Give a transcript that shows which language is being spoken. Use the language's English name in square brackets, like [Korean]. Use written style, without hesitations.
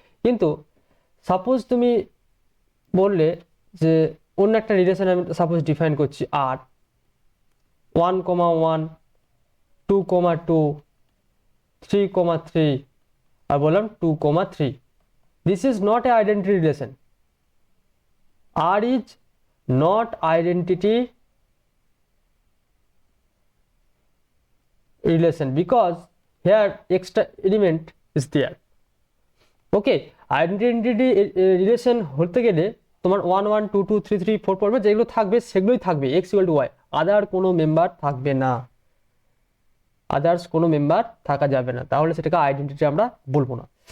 [Bangla] কিন্তু সাপোজ তুমি বললে যে অন্য একটা রিলেশন আমি সাপোজ ডিফাইন করছি আর 1, 1 2, 2 3, 3 আর বললাম 2, 3। [English] This is not a identity relation. R is not identity relation because here extra element is there. [Bangla] Okay, identity relation হতে গেলে তোমার 1, 1 2, 2 3, 3 4 পড়বে, যেগুলো থাকবে সেগুলোই থাকবে x ইকুয়াল টু y, আদার কোনো মেম্বার থাকবে না, আদার্স কোনো মেম্বার থাকা যাবে না, তাহলে সেটাকে আইডেন্টিটি আমরা বলবো না।